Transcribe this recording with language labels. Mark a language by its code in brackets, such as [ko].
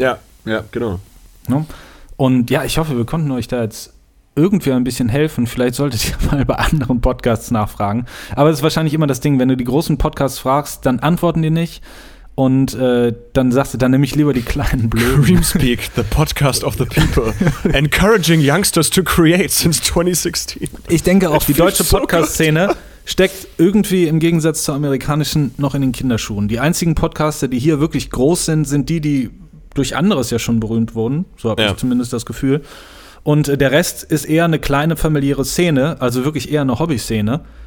[de] Ja, genau. Ne? Und ja, ich hoffe, wir konnten euch da jetzt irgendwie ein bisschen helfen. Vielleicht solltet ihr mal bei anderen Podcasts nachfragen. Aber das ist wahrscheinlich immer das Ding, wenn du die großen Podcasts fragst, dann antworten die nicht. Und dann sagst du, dann nehme ich lieber die kleinen Blöden. [en] Dreamspeak, the podcast of the people. Encouraging youngsters to create since 2016. [de] Ich denke auch, die deutsche Podcast-Szene steckt irgendwie im Gegensatz zur amerikanischen noch in den Kinderschuhen. Die einzigen Podcaster, die hier wirklich groß sind, sind die, die durch anderes ja schon berühmt wurden. So habe ich zumindest das Gefühl. Und der Rest ist eher eine kleine familiäre Szene, also wirklich eher eine Hobby-Szene.